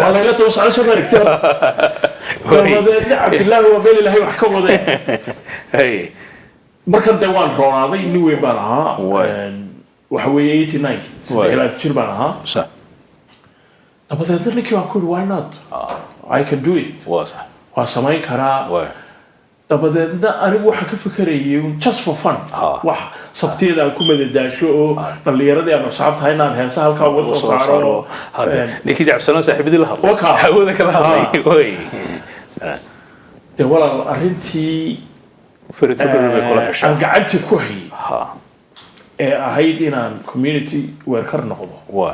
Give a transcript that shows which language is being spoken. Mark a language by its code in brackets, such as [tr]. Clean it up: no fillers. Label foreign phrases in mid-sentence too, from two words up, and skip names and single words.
[so] waa layla daba socda soo maaragtay dabadeedna cabdillaahi waa meel ilaahay wax ka wadeen markan dee waan roonaaday nin weyn baan ahaa waxa weeye 89 jir baan ahaa dabadeedna ninkii waan ku yidhi [en] why not I can do it [so] waa samayn karaa dabadeedna anigu waxaan ka fikerayay [en] just for fun [so] wax sabtiyada aan ku madadaasho oo dhallinyaradii aan asxaabtahay inaan heesa halkaa uga soo saaro ninkii jacabsanoo saaxiibadii la hadlay hawada kala hadlay dee walaal arrintii aan gacanta ku hayay ee ahayd inaan [en] community weerkar [so] noqdo